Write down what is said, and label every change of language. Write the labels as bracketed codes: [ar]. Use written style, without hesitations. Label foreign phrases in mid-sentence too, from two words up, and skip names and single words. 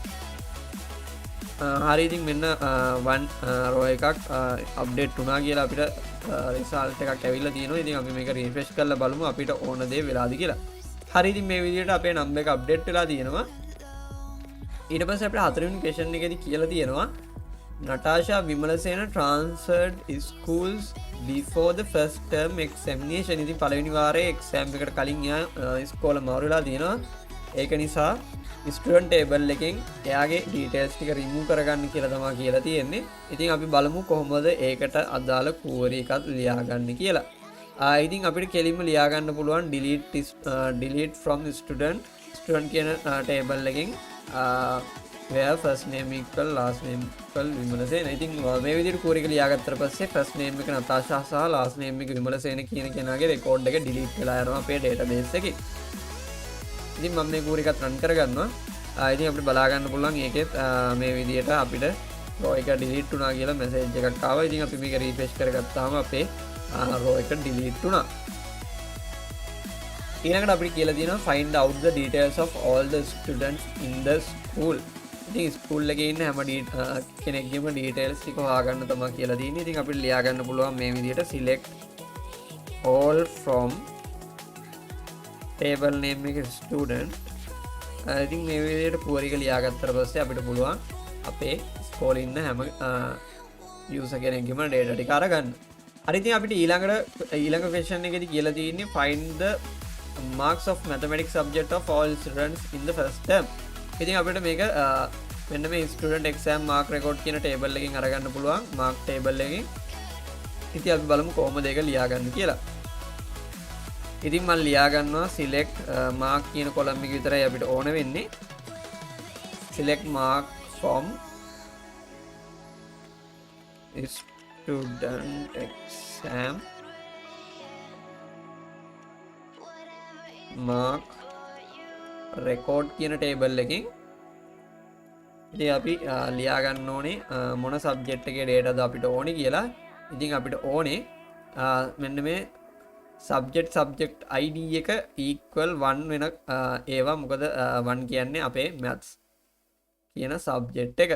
[si] හරි ඉතින් මෙන්න [en] one row [si] එකක් අප්ඩේට් වුණා කියලා අපිට රිසල්ට් එකක් ඇවිල්ලා තියෙනවා. ඉතින් අපි මේක රිෆ්‍රෙෂ් කරලා බලමු අපිට ඕන දේ වෙලාද කියලා. හරි ඉතින් මේ විදිහට අපේ නම්බර් එක අප්ඩේට් වෙලා තියෙනවා. ඊට පස්සේ අපිට හතරවෙනි ක්වෙස්චන් එකේදී කියලා තියෙනවා [en] Natasha Vimalasena transferred schools before the first term examination. [si] ඉතින් පළවෙනි වාරයේ එක්සෑම් එකට කලින් එයා ඉස්කෝල මාරු වෙලා තියෙනවා. ඒක නිසා [en] student table [si] එකෙන් එයාගේ ඩීටේල්ස් ටික රිමූව් කරගන්න කියලා තමයි කියලා තියෙන්නේ. ඉතින් අපි බලමු කොහොමද ඒකට අදාළ කූවර එකක් ලියාගන්නේ කියලා. ඉතින් අපිට කෙලින්ම ලියාගන්න පුළුවන් [en] delete from student [si] කියන ටේබල් එකෙන් [en] where first name equal last name equal [si] විමලසේන. ඉතින් මේ විදිහට කූවර එක ලියාගත්තට පස්සේ [en] first name [si] එක නතාෂා සහ [en] last name [si] එක විමලසේන කියන කෙනාගේ රෙකෝඩ් එක delete වෙලා යනවා අපේ database එකේ. ඉතින් මම මේ කූවර එකත් රන් කරගන්නවා. ඉතින් අපිට බලා ගන්න පුළුවන් ඒකෙත් මේ විදිහට අපිට රෝ එක delete වුණා කියලා message එකක් ආවා. ඉතින් අපි මේක refresh කරගත්තාම අපේ රෝ එක delete වුණා. ඊළඟට අපිට කියලා තියෙනවා [en] find out the details of all the students in the school. [si] ඉතින් ස්කූල් එකේ ඉන්න හැම කෙනෙක්ගේම details ටික හොයාගන්න තමයි කියලා තියෙන්නේ. ඉතින් අපිට ලියා ගන්න පුළුවන් මේ විදිහට [en] select all from table name [si] එක student. ඉතින් මේ විදිහට කූවර එක ලියාගත්තට පස්සේ අපිට පුළුවන් අපේ ස්කෝලේ ඉන්න හැම යූසර් කෙනෙක්ගේම data ටික අරගන්න. හරි ඉතින් අපිට ඊළඟ question එකේදී කියලා තියෙන්නේ [en] find the marks of mathematics subject of all students in the first term. [si] ඉතින් අපිට මේක මෙන්න මේ [en] student exam mark record [si] කියන table එකකින් අරගන්න පුළුවන් [en] mark table [si] එකකින්. ඉතින් අපි බලමු කොහොමද ඒක ලියාගන්න කියලා. ඉතින් මම ලියා ගන්නවා [en] select mark [si] කියන column එක විතරයි අපිට ඕන වෙන්නේ. [en] select mark from student exam mark record [si] කියන table එකෙන්. ඉතින් අපි ලියා ගන්න ඕනේ මොන subject එකේ data ද අපිට ඕනේ කියලා. ඉතින් අපිට ඕනේ මෙන්න මේ [en] subject id [si] එක equal 1 වෙන ඒවා. මොකද 1 කියන්නේ අපේ maths කියන subject එක.